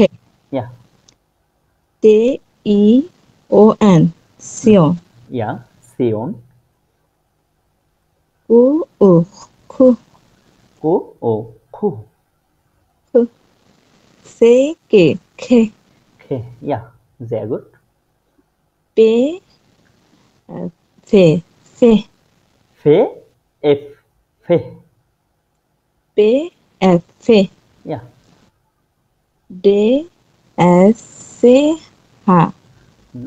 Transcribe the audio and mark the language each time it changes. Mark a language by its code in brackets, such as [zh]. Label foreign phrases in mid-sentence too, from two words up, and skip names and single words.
[en] Yeah. [de] Te I O En Tion. Ja, Sion. Ku O Ku Ku, O, Ku. Ku. Ce Ka Ke. Ke. Ja, sehr gut. Pe Fe Fe. Fe, F, Fe. Pe Ef Fe. Ja. De Es Ce Ha. হুম।